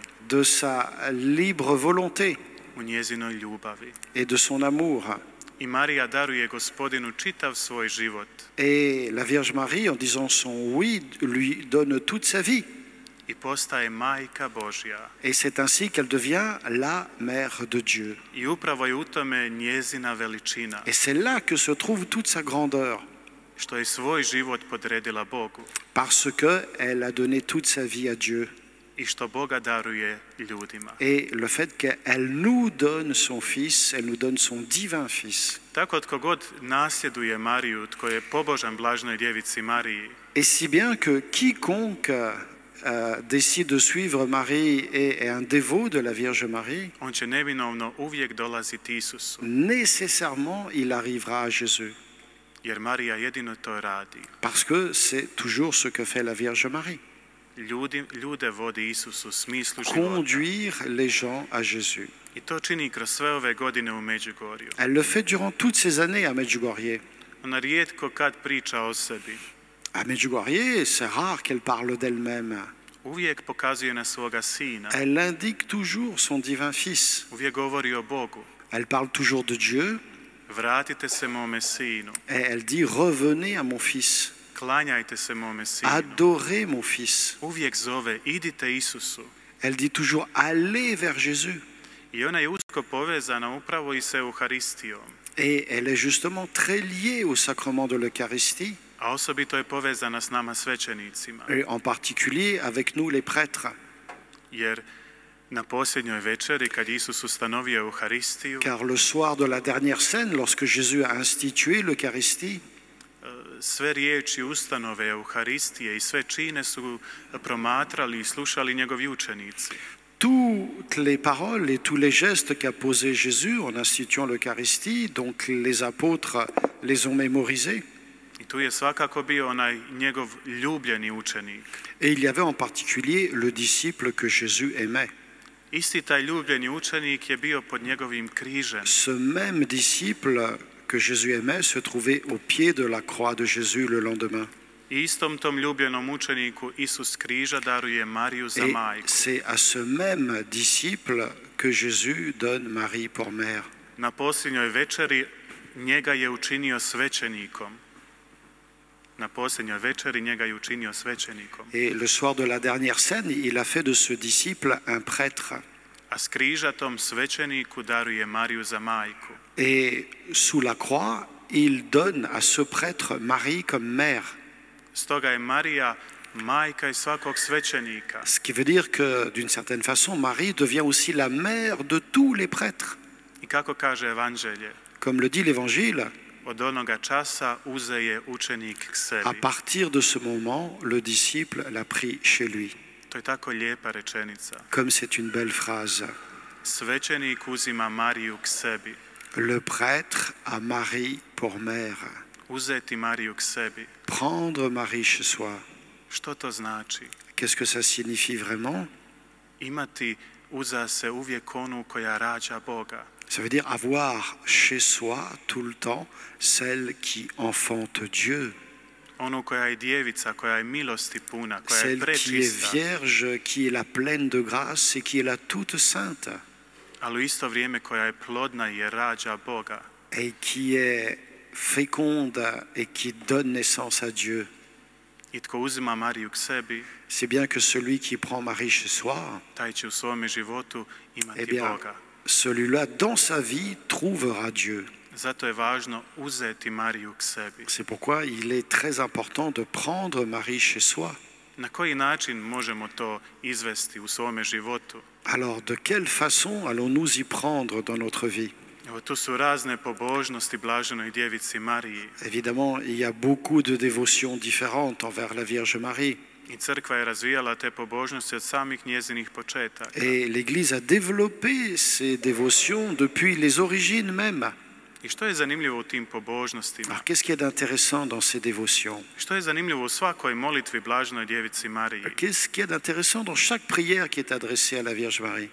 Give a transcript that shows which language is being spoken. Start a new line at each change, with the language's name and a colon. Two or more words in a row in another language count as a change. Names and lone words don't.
French: de sa libre volonté
Croatian: u njezinoj ljubavi.
French: et de son amour.
Croatian: I Marija daruje Gospodinu čitav svoj život
French: Et la Vierge Marie, en disant son oui, lui donne toute sa vie.
Croatian: i postaje majka Božja.
French: Et c'est ainsi qu'elle devient la mère de Dieu.
Croatian: I upravo je u tome njezina veličina,
French: Et c'est là que se trouve toute sa grandeur,
Croatian: što je svoj život podredila Bogu
French: parce qu'elle a donné toute sa vie à Dieu.
Croatian: i što Boga daruje ljudima.
French: Et le fait qu'elle nous donne son Fils, elle nous donne son divin Fils.
Croatian: Tako tko god nasljeduje Mariju, tko je pobožan blaženoj djevici Mariji,
French: Et si bien que quiconque décide de suivre Marie et est un dévot de la Vierge Marie,
Croatian: on će neminovno uvijek dolaziti Isusu,
French: nécessairement il arrivera à Jésus.
Croatian: jer Marija jedino to radi.
French: Parce que c'est toujours ce que fait la Vierge Marie.
Croatian: Ljude vodi Isusu u smislu života.
French: Conduire les gens à Jésus.
Croatian: I to čini kroz sve ove godine u Međugorju.
French: Elle le fait durant toutes ces années à Medjugorje.
Croatian: Ona rijetko kad priča o sebi.
French: À Medjugorje, c'est rare qu'elle parle d'elle-même.
Croatian: Uvijek pokazuje na svoga sina.
French: Elle indique toujours son divin Fils.
Croatian: Uvijek govori o Bogu.
French: Elle parle toujours de Dieu
Croatian: Vratite se mome sinu.
French: et elle dit « Revenez à mon Fils,
Croatian: Klanjajte se mome sinu.
French: adorez mon Fils ».
Croatian: Uvijek zove, idite Isusu.
French: Elle dit toujours « Allez vers Jésus ».
Croatian: I ona je usko povezana upravo i sa Euharistijom.
French: Et elle est justement très liée au sacrement de l'Eucharistie,
Croatian: A osobito je povezana s nama svećenicima.
French: et en particulier avec nous les prêtres.
Croatian: Jer na posljednjoj večeri, kad Isus ustanovio Euharistiju,
French: Car le soir de la dernière scène, lorsque Jésus a institué l'Eucharistie,
Croatian: sve riječi ustanove Euharistije i sve čine su promatrali i slušali njegovi učenici.
French: toutes les paroles et tous les gestes qu'a posés Jésus en instituant l'Eucharistie, donc les apôtres les ont mémorisés.
Croatian: I tu je svakako bio onaj njegov ljubljeni učenik.
French: Et il y avait en particulier le disciple que Jésus aimait.
Croatian: Isti taj ljubljeni učenik je bio pod njegovim križem.
French: Ce même disciple que Jésus aimait se trouvait au pied de la croix de Jésus le lendemain.
Croatian: I istom tom ljubljenom učeniku Isus križa daruje Mariju za
French: Et
Croatian: majku.
French: c'est à ce même disciple que Jésus donne Marie pour mère.
Croatian: Na posljednjoj večeri njega je učinio svećenikom. Na posljednjoj večeri njega je učinio svećenikom.
French: Et le soir de la dernière scène, il a fait de ce disciple un prêtre.
Croatian: A s križa tom svećeniku daruje Mariju za majku.
French: Et sous la croix, il donne à ce prêtre Marie comme mère.
Croatian: Stoga je Marija majka i svakog svećenika.
French: Ce qui veut dire que, d'une certaine façon, Marie devient aussi la mère de tous les prêtres.
Croatian: I kako kaže Evanđelje,
French: Comme le dit l'Évangile,
Croatian: od onoga časa uzeje učenik k
French: à
Croatian: sebi.
French: partir de ce moment, le disciple l'a pris chez lui.
Croatian: To je tako lijepa rečenica.
French: Comme c'est une belle phrase.
Croatian: Svećenik uzima Mariju k sebi.
French: Le prêtre a Marie pour mère.
Croatian: Uzeti Mariju k sebi.
French: Prendre Marie chez soi.
Croatian: Što to znači?
French: Qu'est-ce que ça signifie vraiment?
Croatian: Imati uza se uvijek onu koja rađa Boga.
French: Ça veut dire avoir chez soi tout le temps celle qui enfante Dieu.
Croatian: Onu koja je djevica, koja je milosti puna, koja je
French: Celle qui est
Croatian: prečista,
French: vierge, qui est la pleine de grâce et qui est la toute sainte.
Croatian: ali u isto vrijeme koja je plodna i rađa Boga.
French: Et qui est féconde et qui donne naissance à Dieu.
Croatian: I tko uzima Mariju k sebi,
French: c'est bien que celui qui prend Marie chez soi,
Croatian: taj će u svome životu eh imati
French: bien,
Croatian: Boga.
French: celui-là, dans sa vie, trouvera Dieu.
Croatian: Zato je važno uzeti Mariju k sebi.
French: C'est pourquoi il est très important de prendre Marie chez soi.
Croatian: Na koji način možemo to izvesti u svome životu?
French: Alors, de quelle façon allons-nous y prendre dans notre vie?
Croatian: Evo, tu su razne pobožnosti blaženoj djevici Mariji.
French: Évidemment, il y a beaucoup de dévotions différentes envers la Vierge Marie.
Croatian: I crkva je razvijala te pobožnosti od samih njezinih početaka.
French: Et l'Église a développé ces dévotions depuis les origines même.
Croatian: I što je zanimljivo u tim pobožnostima?
French: Alors, qu'est-ce qu'il y a d'intéressant dans ces dévotions?
Croatian: Što je zanimljivo u svakoj molitvi blaženoj djevici Mariji?
French: Qu'est-ce qu'il y a d'intéressant dans chaque prière qui est adressée à la Vierge Marie?